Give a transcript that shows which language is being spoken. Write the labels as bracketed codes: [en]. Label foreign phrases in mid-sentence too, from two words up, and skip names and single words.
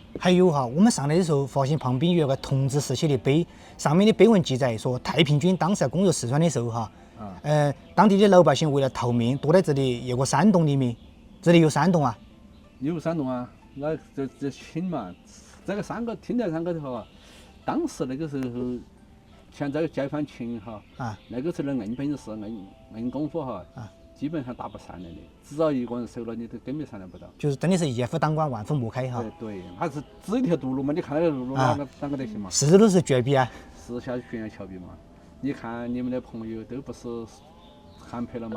[zh] 還有哈，我們上來的時候發現旁邊有個同治時期的碑，上面的碑文記載說，太平軍當時攻入四川的時候哈，當地的老百姓為了逃命，躲在這裡有個山洞裡面。這裡有山洞啊？有山洞啊，那這請嘛，這個天台山高頭哈，當時那個時候，像這個解放前哈，那個時候的硬本事、硬功夫哈。基本上打不上來的，只要一個人收了，你都根本上來不到。就是真的是一夫当關，萬夫莫開哈。對，他是只一條獨路嘛，你看那個路哪個得行嘛？是都是絕壁啊。是下懸崖峭壁嘛？你看你們的朋友都不是航拍了嗎？